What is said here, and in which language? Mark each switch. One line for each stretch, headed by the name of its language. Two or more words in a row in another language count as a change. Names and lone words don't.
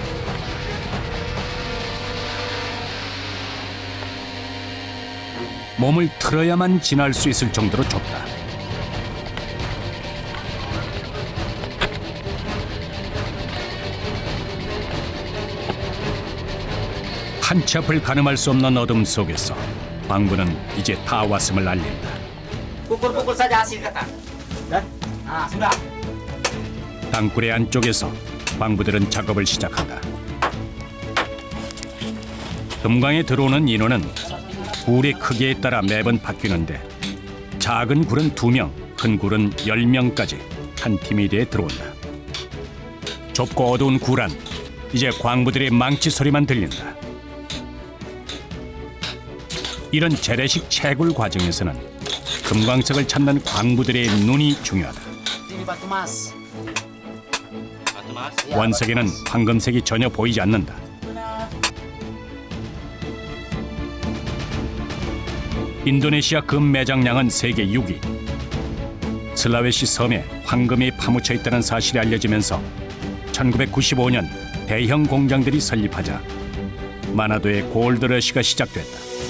Korean: 몸을 틀어야만 지날 수 있을 정도로 좁다. 한 치 앞을 가늠할 수 없는 어둠 속에서 광부는 이제 다 왔음을 알린다.
Indonesian: Pukul-pukul saja hasil kata. Sudah.
Korean: 땅굴의 안쪽에서 광부들은 작업을 시작한다. 금광에 들어오는 인원은 굴의 크기에 따라 매번 바뀌는데 작은 굴은 2명, 큰 굴은 10명까지 한 팀에 대해 들어온다. 좁고 어두운 굴 안, 이제 광부들의 망치 소리만 들린다. 이런 재래식 채굴 과정에서는 금광석을 찾는 광부들의 눈이 중요하다.
Indonesian: Ini batu mas.
Korean: 원석에는 황금색이 전혀 보이지 않는다. 인도네시아 금 매장량은 세계 6위. 슬라웨시 섬에 황금이 파묻혀 있다는 사실이 알려지면서 1995년 대형 공장들이 설립하자 마나도의 골드러시가 시작됐다.